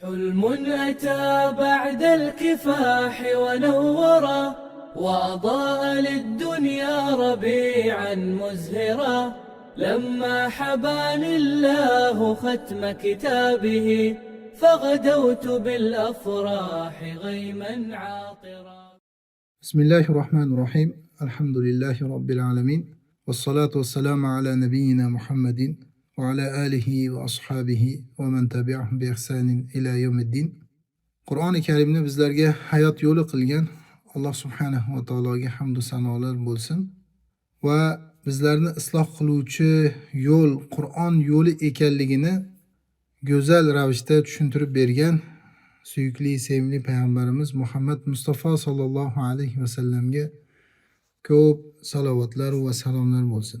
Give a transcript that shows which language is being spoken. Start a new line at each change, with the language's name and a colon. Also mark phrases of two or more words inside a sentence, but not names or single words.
Arabic: حلم أتى بعد الكفاح ونورا وأضاء للدنيا ربيعا مزهرا لما حباني الله ختم كتابه فغدوت بالأفراح غيما عاطرا. بسم الله الرحمن الرحيم. الحمد لله رب العالمين والصلاة والسلام على نبينا محمد وعلى آله وأصحابه ومن تبعهم بإحسان إلى يوم الدين.
Uzbek: Qur'oni Karimni bizlarga hayot yo'li qilgan Alloh
Arabic: سبحانه وتعالى
Uzbek: hamd va sanolar bo'lsin va bizlarni isloh qiluvchi yo'l Qur'on yo'li ekanligini go'zal ravishda tushuntirib bergan suyukli sevimli payg'ambarimiz Muhammad Mustafa
Arabic: صلى الله عليه وسلم
Uzbek: ko'p salovatlar va salomlar bo'lsin.